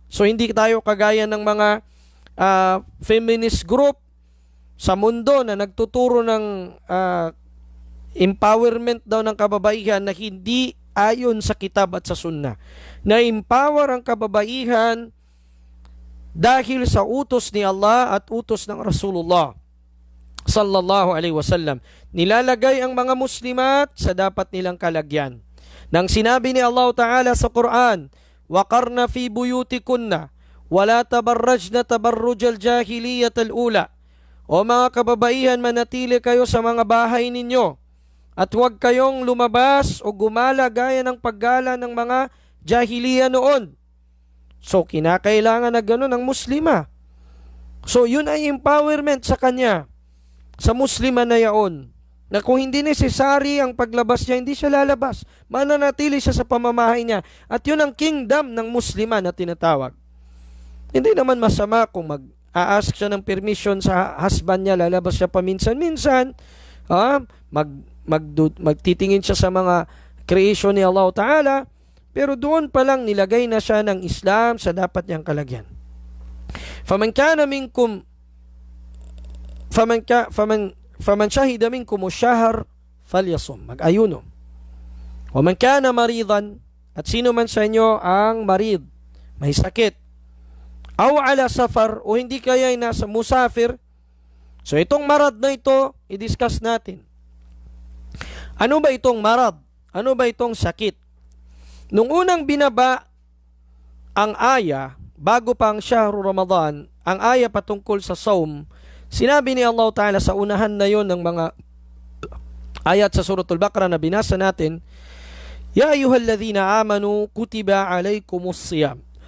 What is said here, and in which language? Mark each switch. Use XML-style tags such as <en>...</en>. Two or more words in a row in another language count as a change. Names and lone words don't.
<tl>So hindi tayo kagaya ng mga</tl> <en>feminist group</en> <tl>sa mundo na nagtuturo ng empowerment daw ng kababaihan na hindi ayon sa kitab at sa sunnah. Na-empower ang kababaihan dahil sa utos ni Allah at utos ng Rasulullah</tl> <ar>صلى الله عليه وسلم.</ar> <tl>Nilalagay ang mga muslimat sa dapat nilang kalagyan.</tl> <ar>Nang sinabi ni Allah Ta'ala sa Quran, وَقَرْنَ فِي بُيُوتِكُنَّ وَلَا تَبَرَّجْنَ تَبَرُّجَ الْجَاهِلِيَّةَ الْأُولَى.</ar> <tl>O mga kababaihan, manatili kayo sa mga bahay ninyo at huwag kayong lumabas o gumala gaya ng paggala ng mga jahiliya noon. So, kinakailangan na gano'n ang muslima. So, yun ay empowerment sa kanya, sa muslima na yaon, na kung hindi necessary ang paglabas niya, hindi siya lalabas. Mananatili siya sa pamamahay niya. At yun ang kingdom ng muslima na tinatawag. Hindi naman masama kung mag-a-ask siya ng permission sa husband niya, lalabas siya paminsan-minsan, magtitingin siya sa mga creation ni Allah Ta'ala, pero doon pa lang nilagay na siya ng Islam sa dapat niyang kalagyan.</tl> <ar>فمن شهد منكم الشهر فليصمه,</ar> <tl>mag-ayuno.</tl> <ar>ومن كان مريضا,</ar> <tl>at sino man sa inyo ang marid, may sakit,</tl> <ar>أو على سفر,</ar> <tl>o hindi kaya ay nasa musafir. So itong marad na ito, i-discuss natin. Ano ba itong marad? Ano ba itong sakit? Nung unang binaba ang aya, bago pa ang Shahru Ramadan, ang aya patungkol sa saum, sinabi ni Allah Ta'ala sa unahan na yon ng mga ayat sa Suratul Baqarah na binasa natin,</tl> <ar>يا أيها الذين آمنوا كتب عليكم الصيام.</ar>